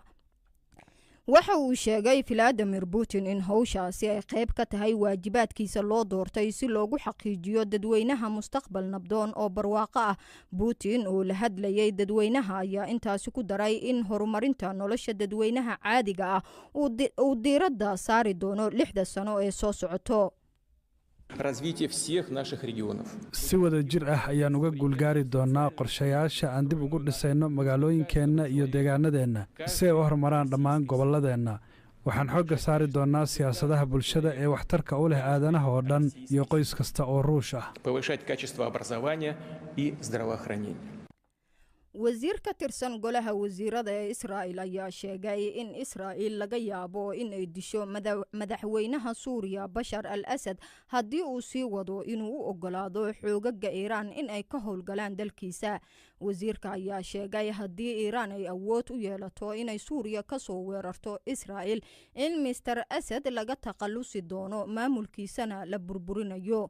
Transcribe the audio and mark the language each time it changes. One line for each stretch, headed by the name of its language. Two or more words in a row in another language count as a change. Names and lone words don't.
Somali: waxa uu sheegay Vladimir Putin in hawshaasi ay qayb ka tahay waajibaadkiisa loo doortay si loogu xaqiijiyo dadweynaha mustaqbal nabdoon oo barwaaqo ah. Putin oo la hadlayay dadweynaha ayaa intaasi ku daray in horumarinta nolosha dadweynaha caadiga ah uu diiradda saari doono 6 sano ee soo socoto.
Russian: развитие всех наших регионов.
Somali: si wada jir ah ayaan uga guulgaari doonaa qorshayaasha aan dib ugu dhisayno magaalooyinkeenna iyo deegaanadeenna si ay u horumaraan dhammaan gobolladeenna. waxaan xoogga saari doonaa siyaasadaha bulshada ee waxtarka u leh aadanaha oo dhan iyo qoys kasta oo Ruush ah.
Russian: повышать качество образования и здравоохранения.
Somali: wasiir ka tirsan golaha wasiirada ee Israa'iil ayaa sheegay in Israa'iil laga yaabo in ay disho madaxweynaha Suuriya Bashar al-Assad haddii uu sii wado inuu u ogolaado xoogaga Iiraan in ay ka howlgalaan dalkiisa. wasiirka ayaa sheegay haddii Iiraan ay awood u yeelato inay Suuriya ka soo weerarto Israa'iil in Mr Assad laga taqalusi doono maamulkiisana la burburinayo.